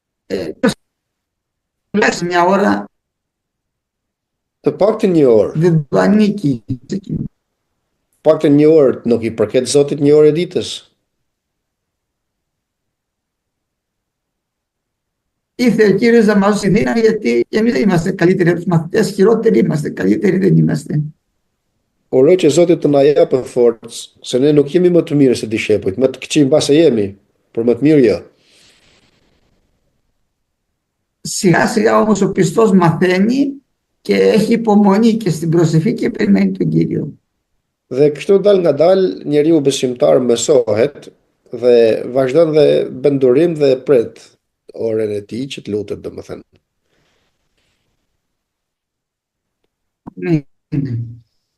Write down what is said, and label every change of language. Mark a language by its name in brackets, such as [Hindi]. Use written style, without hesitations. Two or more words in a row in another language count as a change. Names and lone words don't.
[Greek] Τουλάχιστον μια ώρα [Albanian] Të paktën një orë, [Greek] δεν του ανήκει. [Albanian] paktën një orë nuk i përket Zotit një orë e ditës. [Greek] Ήρθε ο Κύριος να μας δώσει δύναμη, γιατί εμείς δεν είμαστε καλύτεροι από τους μαθητές, χειρότεροι είμαστε, καλύτεροι δεν είμαστε. [Albanian] Uroj që Zoti të na japë forcë, se ne nuk jemi më të mirë se dishepujt, më të këqij mbase jemi, por më të mirë jo. [Greek] Σιγά σιγά όμως ο πιστός μαθαίνει και έχει υπομονή και στην προσευχή και περιμένει τον Κύριο. [Albanian] Dhe kështu dal nga dal, njeriu besimtar mësohet dhe vazhdon dhe bën durim dhe pret orën e tij që të lutet, domethënë. [Greek] Ναι.